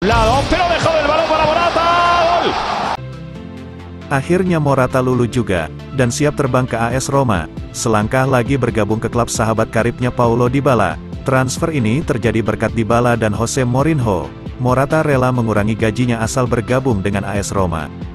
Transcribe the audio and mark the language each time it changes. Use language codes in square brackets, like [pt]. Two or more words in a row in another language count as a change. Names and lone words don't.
[es] Lado, pero dejó del balón para Morata. Gol. [id] Akhirnya Morata luluh juga, dan siap terbang ke AS Roma, selangkah lagi bergabung ke klub sahabat karibnya Paulo Dybala. Transfer ini terjadi berkat Dybala dan Jose Mourinho. Morata rela mengurangi gajinya asal bergabung dengan AS Roma.